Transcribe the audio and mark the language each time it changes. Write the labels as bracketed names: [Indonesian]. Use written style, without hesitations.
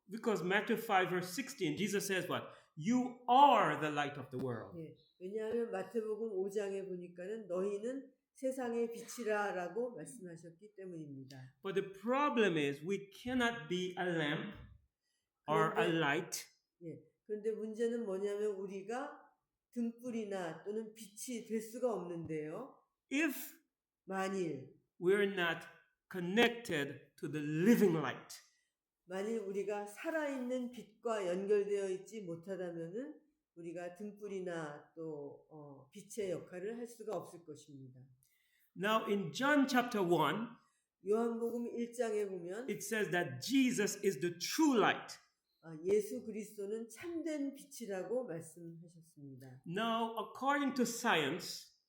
[English] Because Matthew 5 verse 16, Jesus says what? You are the light of the world. [Korean] 예, 왜냐하면 마태복음 5장에 보니까는 너희는 세상의 빛이라라고 말씀하셨기 때문입니다. [English] But the problem is we cannot be a lamp or a light [Korean] 예, 그런데 문제는 뭐냐면 우리가 등불이나 또는 빛이 될 수가 없는데요. [English] if [Korean] 만일 [English] we're not connected to the living light. [Korean] 만일 우리가 살아있는 빛과 연결되어 있지 못하다면은 우리가 등불이나 또 빛의 역할을 할 수가 없을 것입니다. [English] Now in John chapter 1, [Korean] 요한복음 1장에 보면 [English] it says that Jesus is the true light. [Korean] 예수 그리스도는 참된 빛이라고 말씀하셨습니다. [English] Now, according to science,